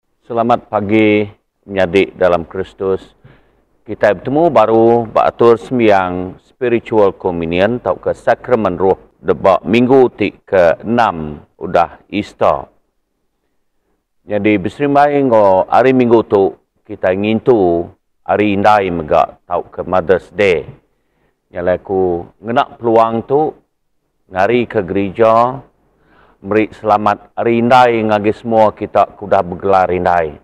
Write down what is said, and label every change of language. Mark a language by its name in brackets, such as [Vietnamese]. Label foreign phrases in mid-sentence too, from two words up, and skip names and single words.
[Iban] Selamat pagi menyadik dalam Kristus. Kita bertemu baru beratur sembiang [English] spiritual communion [Iban] atau ke sakramen roh debak minggu ke-6 udah Easter. Jadi berserimbai ngo hari minggu tu kita ngintu hari indai megak tau ke [English] Mother's Day. [Iban] Yang aku ngenak peluang tu ngari ke gereja beri selamat hari indai ngagi semua kita kuda bergelar indai.